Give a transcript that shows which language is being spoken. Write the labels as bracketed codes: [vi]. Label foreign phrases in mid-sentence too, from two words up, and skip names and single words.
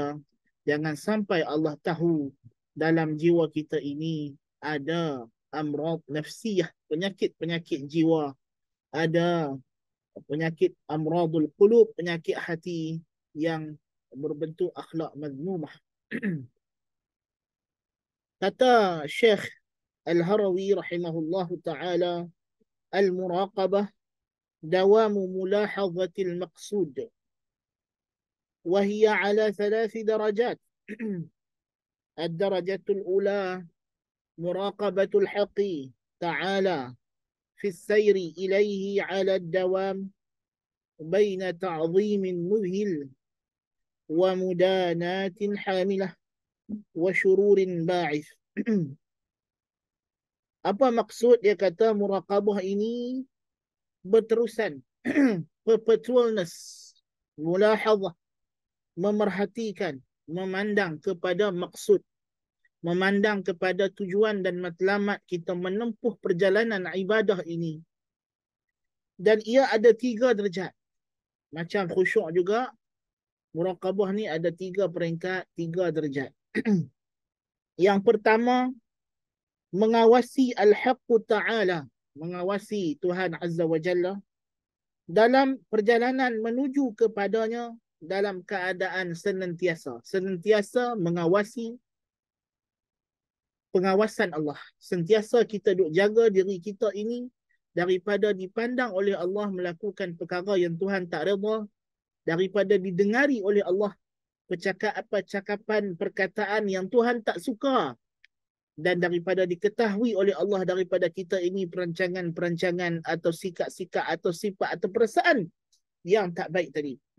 [ms] Jangan sampai Allah tahu dalam jiwa kita ini ada [ar] أمراض نفسية, [ms] penyakit-penyakit jiwa, ada penyakit [ar] أمراض القلوب, [ms] penyakit hati yang berbentuk akhlak mazmumah. Kata Syekh [ar] Al-Harawi رحمه الله تعالى المراقبة دوام ملاحظة المقصود وهي على 3 درجات. الدرجة الأولى مراقبة الحق تعالى في السير إليه على الدوام بين تعظيم مذهل ومدانات حاملة وشرور باعث. [ms] Apa maksud dia kata muraqabah ini? Berterusan. Perpetualness. Mulahadhah. Memerhatikan, memandang kepada maksud, memandang kepada tujuan dan matlamat kita menempuh perjalanan ibadah ini. Dan ia ada 3 derajat. Macam khusyuk juga, muraqabah ni ada 3 peringkat, 3 derajat. Yang pertama, mengawasi [ar] الحق تعالى, [ms] mengawasi Tuhan [ar] عز وجل [ms] dalam perjalanan menuju kepadanya dalam keadaan senantiasa mengawasi pengawasan Allah. Sentiasa kita duk jaga diri kita ini daripada dipandang oleh Allah melakukan perkara yang Tuhan tak redha, daripada didengari oleh Allah percakapan, perkataan yang Tuhan tak suka, dan daripada diketahui oleh Allah daripada kita ini perancangan-perancangan atau sikap-sikap atau sifat atau perasaan yang tak baik tadi.